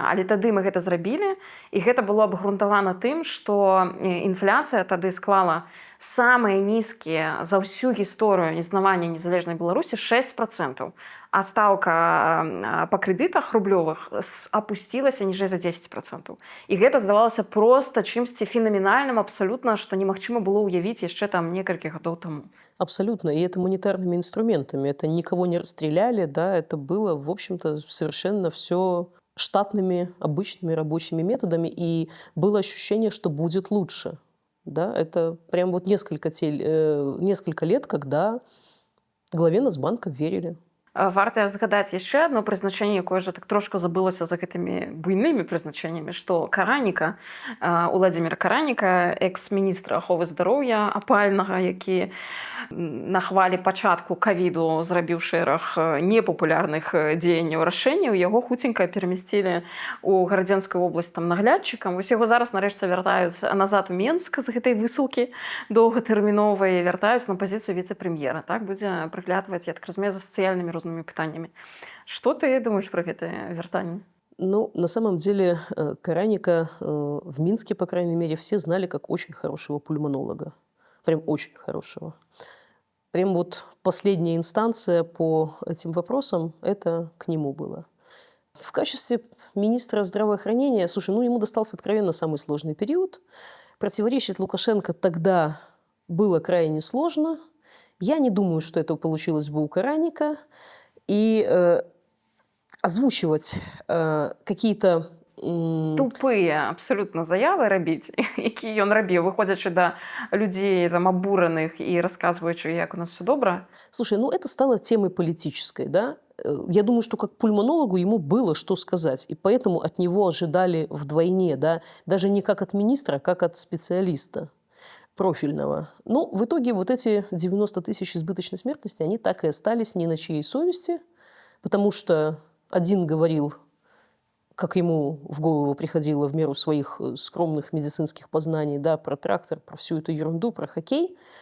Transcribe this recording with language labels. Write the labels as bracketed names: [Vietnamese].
[Belarusian] Але тады мы гэта зрабілі, і гэта было абгрунтавана тым, што інфляцыя тады склала самыя нізкія за ўсю гісторыю існавання незалежнай Беларусі 6%, а стаўка па крэдытах рублёвых апусцілася ніжэй за 10%. І гэта здавалася проста чымсьці фенаменальным абсалютна, што немагчыма было ўявіць яшчэ там некалькі гадоў таму. [Russian] Абсолютно. И это монетарными инструментами. Это никого не расстреляли, да, это было, в общем-то, совершенно все штатными, обычными рабочими методами, и было ощущение, что будет лучше. Да, это прям несколько лет, когда главе Нацбанка верили. [Belarusian] Варта згадаць яшчэ одно прызначэнне, якое ж так трошку забылася за гэтымі буйнымі прызначэннямі, што Караніка, Уладзіміра Караніка, экс-міністра аховы здароўя апальнага, які на хвалі пачатку ковіду зрабіў шэраг непапулярных дзеянняў рашэнняў, яго хуценька перамясцілі ў Гарадзенскую вобласць там наглядчыкам. Вось яго зараз нарэшце вяртаюць назад у Менск з гэтай высылкі доўгатэрміновай, вяртаюць на пазіцыю віцэ-прэм'ера. Так будзе прыглядваць, я так разумею, за сацыяльнымі рознымі пытаннямі. [Russian] Что ты думаешь про [Belarusian] гэтае вяртанне? [Russian] На самом деле Караника в Минске, по крайней мере, все знали как очень хорошего пульмонолога. Прям очень хорошего. Прям последняя инстанция по этим вопросам, это к нему было. В качестве министра здравоохранения, ему достался откровенно самый сложный период. Противоречить Лукашенко тогда было крайне сложно. Я не думаю, что это получилось бы у Караника. И озвучивать какие-то... [Belarusian] Тупыя абсалютна заявы рабіць, якія ён рабіў, выходзячы да людзей там абураных і расказваючы, як у нас все добра. [Russian] Слушай, ну это стало темой политической, да? Я думаю, что как пульмонологу ему было что сказать, и поэтому от него ожидали вдвойне, да? Даже не как от министра, а как от специалиста профильного. Но в итоге вот эти 90 тысяч избыточной смертности, они так и остались ни на чьей совести, потому что один говорил, как ему в голову приходило в меру своих скромных медицинских познаний, да, про трактор, про всю эту ерунду, про хоккей.